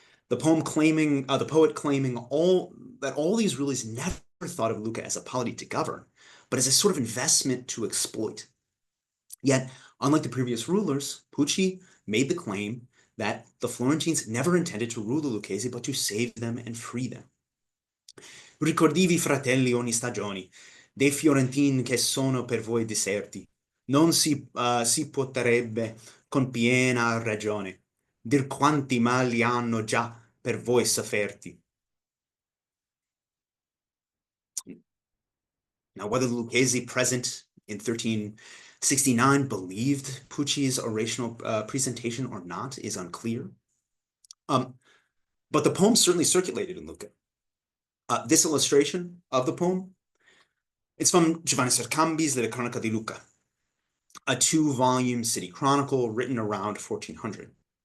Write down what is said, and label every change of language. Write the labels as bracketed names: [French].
[English] The poet claiming that all these rulers never thought of Lucca as a polity to govern, but as a sort of investment to exploit. Yet, unlike the previous rulers, Pucci made the claim that the Florentines never intended to rule the Lucchesi, but to save them and free them. [Italian] Ricordivi, fratelli, ogni stagione, dei Fiorentini che sono per voi deserti. Non si potrebbe con piena ragione dir quanti mali hanno già per voi sofferti. [English] Now, whether the Lucchesi present in 1369 believed Pucci's orational presentation or not is unclear. But the poem certainly circulated in Lucca. This illustration of the poem, it's from Giovanni Sercambi's Le Cronaca di Lucca, a 2-volume city chronicle written around 1400.